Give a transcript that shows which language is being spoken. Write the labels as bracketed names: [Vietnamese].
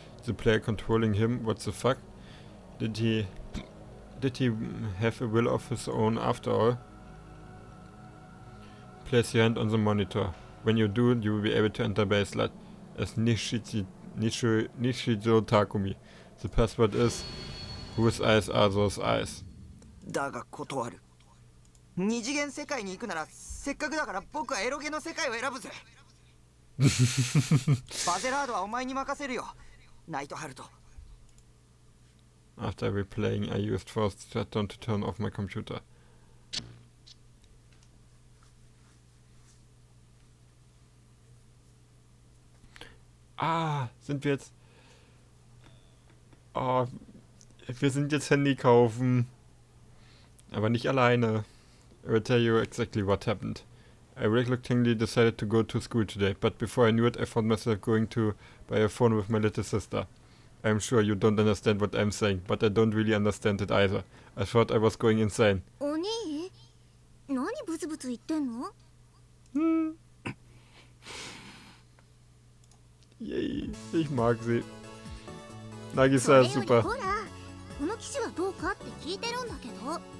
[English] The player controlling him? What the fuck? Did he have a will of his own after all? Place your hand on the monitor. When you do, you will be able to enter baseline as Nishido Takumi. The password is whose eyes are those eyes? [Japanese] だが断る。二次元世界に行くならせっかくだから僕はエロゲの世界を選ぶぜ。バゼラードはお前に任せるよ、ナイトハルト。 [English] After replaying, I used force shutdown to turn off my computer. [German] Sind wir jetzt... Oh, wir sind jetzt Handy kaufen. Aber nicht alleine. [English] I will tell you exactly what happened. I reluctantly decided to go to school today, but before I knew it, I found myself going to buy a phone with my little sister. I'm sure you don't understand what I'm saying, but I don't really understand it either. I thought I was going insane. [Japanese] お兄、何ブツブツ言ってんの? [German] Yay, ich mag sie. Nagisa ist super. [Japanese] ほら、この機種はどうかって聞いてるんだけど。